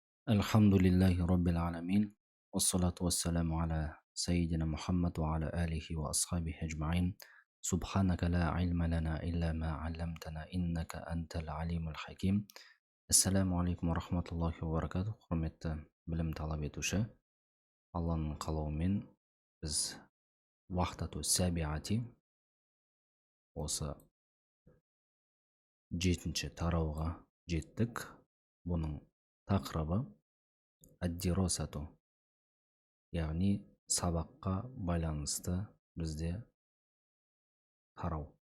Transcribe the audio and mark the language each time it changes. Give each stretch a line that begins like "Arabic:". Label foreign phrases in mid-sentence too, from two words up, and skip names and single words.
Arabic: الحمد لله رب العالمين والصلاة والسلام على سيدنا محمد وعلى آله وأصحابه أجمعين. سبحانك لا علم لنا إلا ما علمتنا إنك أنت العليم الحكيم. السلام عليكم ورحمة الله وبركاته.
Kazakh: Құрметті білім талап етуші, Алланың қалауымен біз
Arabic: الوحدة السابعة
Kazakh: осы 7-ші тарауға жеттік. Бұның тақырыбы ад-дирасату, яғни сабаққа байланысты бізде тарау.